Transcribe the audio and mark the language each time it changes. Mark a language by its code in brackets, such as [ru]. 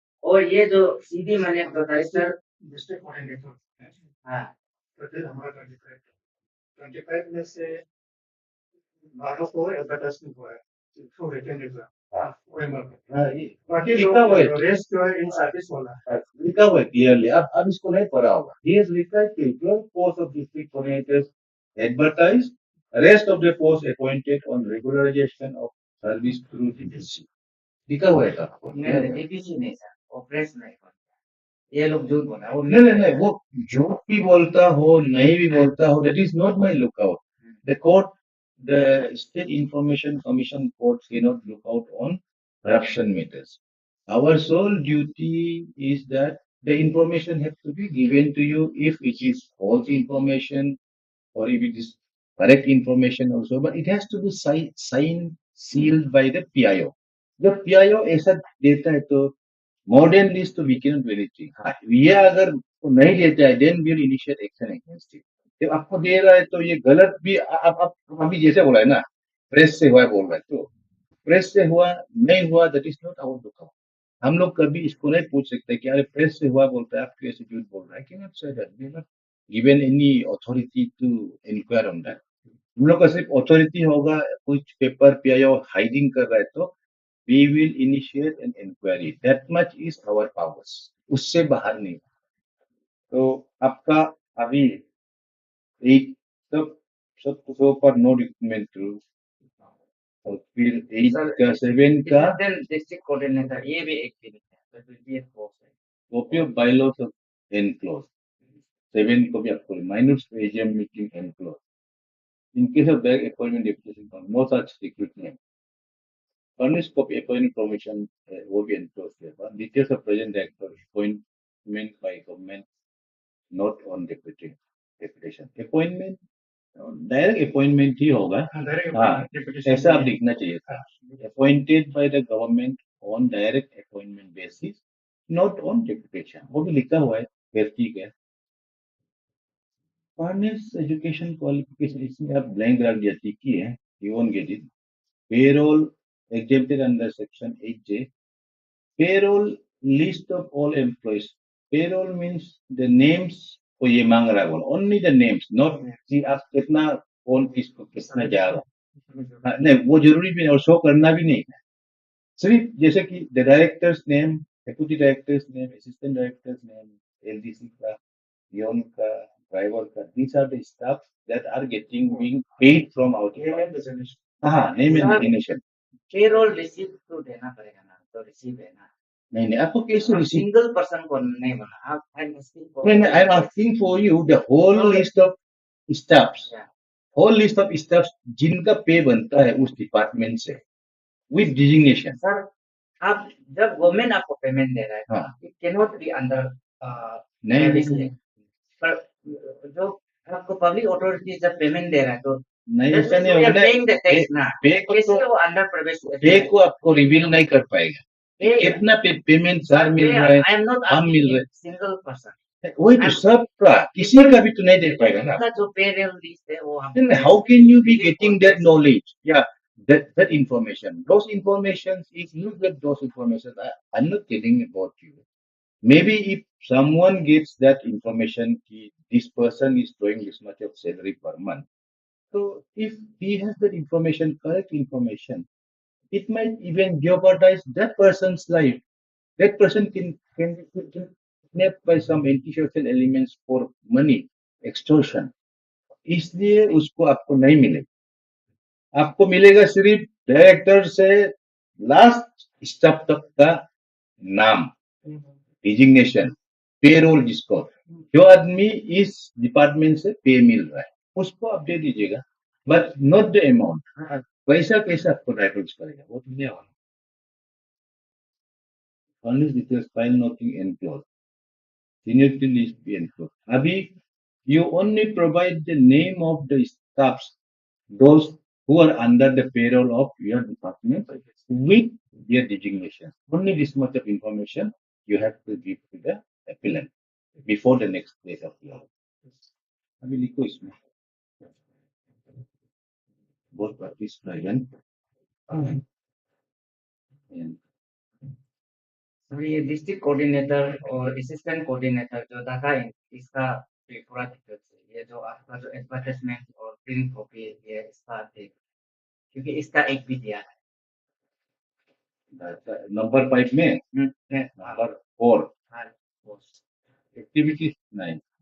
[hi] और ये जो सीधी मैंने बताया सर [en] District coordinator. [hi] हाँ तो फिर हमारा 25 में से 12 को एडवर्टाइजमेंट हुआ है, तो रिटर्न एग्जाम. बाकी लिखा हुआ है, रेस्ट जो है इन सर्विस वाला है. लिखा हुआ है क्लियरली. अब इसको नहीं पढ़ा होगा. [en] He has [hi] लिखा है कि [en] 12 posts of district coordinators advertised, rest of the posts appointed on regularization of service through DDC. [hi] लिखा हुआ है आपको. नहीं डीपीसी नहीं सर, ऑपरेशन नहीं करता, ये लोग झूठ बोल रहा है. नहीं वो झूठ भी बोलता हो नहीं भी बोलता हो, [en] that is not my lookout. The court, the State Information Commission courts cannot look out on corruption matters. Our sole duty is that the information has to be given to you if it is false information or if it is correct information also, but it has to be signed, sealed by the PIO. The PIO [hi] ऐसा देता है तो [en] modern list तो we cannot do anything. [hi] ये अगर वो नहीं देता है, [en] then we will initiate action against it. [hi] जब आपको दे रहा है तो ये गलत भी, आप अभी जैसे बोला है ना, प्रेस से हुआ बोल रहा है, तो प्रेस से हुआ नहीं हुआ, [en] That is not our lookout. [hi] हम लोग कभी इसको नहीं पूछ सकते कि अरे प्रेस से हुआ बोलता है, आप क्यों ऐसे झूठ बोल रहा है. [en] Can not say that. We not given any authority to inquire on that. [hi] हम लोग का सिर्फ अथॉरिटी होगा कुछ पेपर PIO हाइडिंग कर रहा है तो [en] we will initiate an inquiry. That much is our powers. [hi] उससे बाहर नहीं. तो आपका अभी एक सब सब [en] so far no recruitment through. [hi] और फिर 8 का 7 का डिस्ट्रिक्ट कोऑर्डिनेटर ये भी एक दिन है, तो ये पोस्ट है. [en] Copy of bylaws of enclose. [hi] 7 को भी आपको minus AGM meeting enclose. [en] In case of direct appointment deputation, no such recruitment. Furnish copy appointment permission will be enclosed here. But details of present director appointment by government, not on deputation. [hi] Appointment direct appointment ही होगा. हाँ, ऐसा आप लिखना चाहिए था. [en] Appointed by the government on direct appointment basis, not on deputation. [hi] वो भी लिखा हुआ है, फिर ठीक है. फर्नेस एजुकेशन क्वालिफिकेशन इसमें आप ब्लैंक रख दिया, ठीक ही है, [en] You won't get it. Payroll exempted under section 8J. Payroll list of all employees. Payroll means the names [hi] को ये मांग रहा है, [en] only the names, not [hi] कि आप कितना कौन किसको कितना जा रहा है. नहीं वो जरूरी भी नहीं और शो करना भी नहीं है. सिर्फ जैसे कि [en] the director's name, deputy director's name, assistant director's name, LDC ka, peon ka, driver ka. These are the staff that are being paid from our department. Name and designation. [hi] Payroll receive तो देना पड़ेगा ना, तो receive है ना। नहीं आपको कैसे रिसीव? सिंगल पर्सन को नहीं बना, आप [en] I'm asking for you the whole list of staffs. Whole list of staffs [hi] जिनका पे बनता है उस डिपार्टमेंट से [en] with designation. [hi] सर आप जब गवर्नमेंट आपको पेमेंट दे रहा है, हाँ. [en] it cannot be under [hi] नहीं पर जो आपको पब्लिक अथॉरिटी जब पेमेंट दे रहा है तो नहीं ऐसा नहीं होगा ना। पे को आपको रिवील नहीं कर पाएगा कितना पेमेंट सर मिल रहा है, हम मिल रहे सिंगल पर्सन, वही तो सबका किसी का भी तो नहीं दे पाएगा ना। जो पेरोल लिस्ट है वो हम [en] How can you be getting that knowledge या that information? Those information, if you get those information, I'm not telling about you. Maybe if someone gets that information, this person is drawing this much of salary per month. So if he has that information, correct information, it might even jeopardize that person's life. That person can be kidnapped by some antisocial elements for money, extortion. [hi] इसलिए उसको आपको नहीं मिलेगा, आपको मिलेगा सिर्फ director से last staff तक का नाम, डिजिग्नेशन, पेरोल जिसको, जो आदमी इस डिपार्टमेंट से पे मिल रहा है उसको आप दे दीजिएगा, [en] But not the amount. [hi] पैसा कैसे आपको डाइवर्स करेगा वो तो नहीं होगा। [en] Only details file nothing enclosed. Seniority list be enclosed. Abhi, you only provide the name of the staffs, those who are under the payroll of your department with their designation. Only this much of information you have to give to the appellant before the next date of law. [hi] अभी लिखो इसमें [en] both parties present and [hi] ये district coordinator और assistant coordinator जो data है इसका पूरा details है। ये जो आपका जो एडवर्टाइजमेंट और प्रिंट कॉपी ये इसका है, क्योंकि इसका एक भी दिया है नंबर 5 में नंबर 4 एक्टिविटी 9